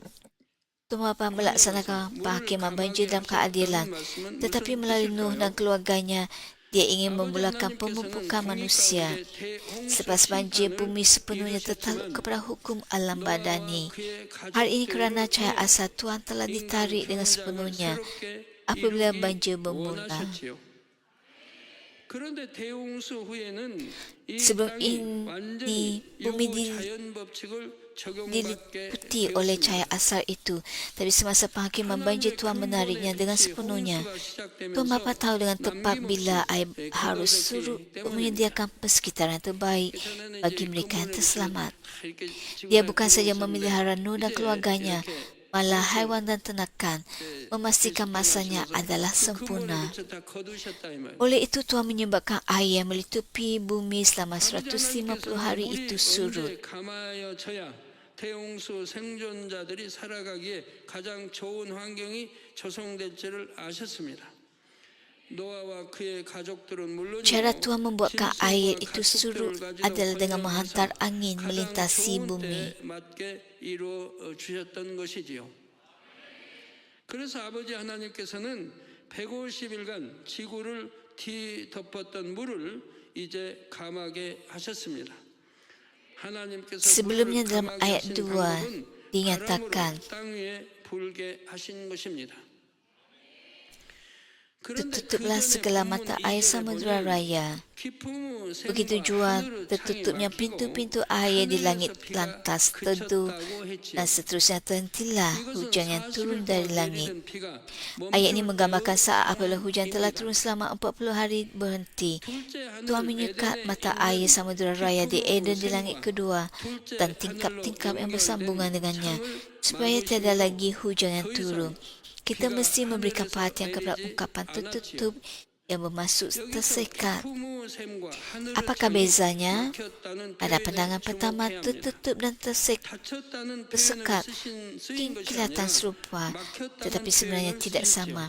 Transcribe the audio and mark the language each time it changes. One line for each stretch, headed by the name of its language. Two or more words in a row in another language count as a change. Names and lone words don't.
Malay: Tuhan Bapa melaksanakan penghakiman banjir dalam keadilan, tetapi melalui Nuh dan keluarganya, Dia ingin memulakan pemupukan manusia. Selepas banjir, bumi sepenuhnya tertakluk kepada hukum alam badani. Hal ini kerana cahaya asal Tuhan telah ditarik dengan sepenuhnya apabila banjir bermula.
Korean: 그런데 대홍수 후에는 이
Malay: Sebelum
Korean: 땅이
Malay: ini,
Korean: 완전히
Malay: bumi
Korean: 유자연 법칙을 적용받게
Malay: diliputi oleh
Korean: 되었습니다.
Malay: cahaya asal itu. Tapi semasa penghakiman banjir, Tuhan menariknya dengan sepenuhnya. Tuhan Bapa tahu dengan tepat bila air harus surut untuk menyediakan persekitaran terbaik bagi mereka yang terselamat. Dia bukan saja memelihara Nuh dan keluarganya, malah haiwan dan ternakan, memastikan masanya adalah sempurna. Oleh itu, Tuhan menyebabkan air yang melitupi bumi selama 150 hari itu surut.
Korean: 대홍수 생존자들이 살아가기에 가장 좋은 환경이 조성될지를 아셨습니다. 노아와 그의 가족들은 물론이고
Malay: Cara Tuhan membuatkan air itu surut
Korean: 신속도를 가지고
Malay: adalah dengan
Korean: 번영해서
Malay: menghantar angin
Korean: 가장
Malay: melintasi
Korean: 좋은
Malay: bumi.
Korean: 때에 맞게 이루어 주셨던 것이지요. 그래서 아버지 하나님께서는 150일간 지구를 뒤덮었던 물을 이제 감하게 하셨습니다. 하나님께서
Malay: Sebelumnya
Korean: 물을
Malay: dalam
Korean: 감하게
Malay: ayat
Korean: 하신
Malay: 2
Korean: 방법은
Malay: dinyatakan,
Korean: 바람으로 땅 위에 불게 하신 것입니다. 그런데
Malay: tertutuplah segala mata air samudera raya. Begitu jua tertutupnya pintu-pintu air di langit lantas teduh dan seterusnya terhentilah hujan yang turun dari langit. Ayat ini menggambarkan saat apabila hujan telah turun selama 40 hari berhenti. Tuhan menyekat mata air samudera raya di Eden di langit kedua dan tingkap-tingkap yang bersambungan dengannya supaya tiada lagi hujan yang turun. Kita mesti memberikan perhatian kepada ungkapan tertutup yang bermaksud tersekat. Apakah bezanya? Pada pandangan pertama, tertutup dan tersekat mungkin kelihatan serupa, tetapi sebenarnya tidak sama.